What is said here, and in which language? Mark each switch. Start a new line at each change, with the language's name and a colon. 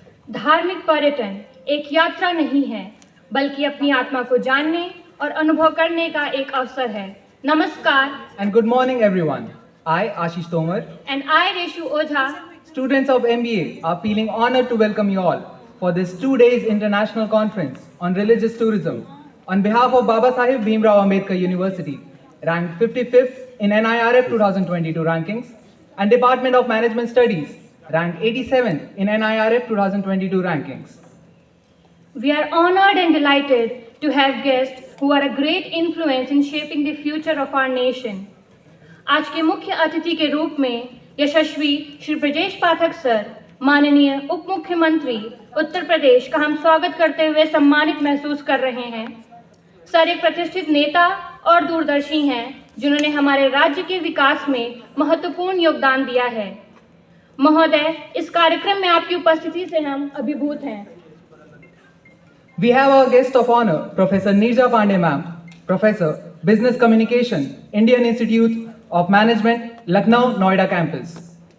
Hindi: धार्मिक पर्यटन एक यात्रा नहीं है, बल्कि अपनी आत्मा को जानने और अनुभव करने का एक अवसर है। नमस्कार।
English: And good morning, everyone. I, Ashish Tomar, And I, Reshu Ojha, students of MBA, are feeling honored to welcome you all for this 2 days international conference on religious tourism on behalf of Babasaheb Bhimrao Ambedkar University, ranked 55th in NIRF 2022 rankings, and Department of Management Studies, ranked 87th in NIRF 2022 rankings. We are honored and delighted to have guests who are a great influence in shaping the future of our nation.
Hindi: आज के मुख्य अतिथि के रूप में यशस्वी Shri Brajesh Pathak sir, माननीय उप मुख्यमंत्री उत्तर प्रदेश का हम स्वागत करते हुए सम्मानित महसूस कर रहे हैं। सर एक प्रतिष्ठित नेता और दूरदर्शी हैं, जिन्होंने हमारे राज्य के विकास में महत्वपूर्ण योगदान दिया है। महोदय, इस कार्यक्रम में आपकी उपस्थिति से हम अभिभूत हैं।
English: We have our guest of honor, Professor Neerja Pandey ma'am, Professor, Business Communication, Indian Institute of Management, Lucknow, Noida campus.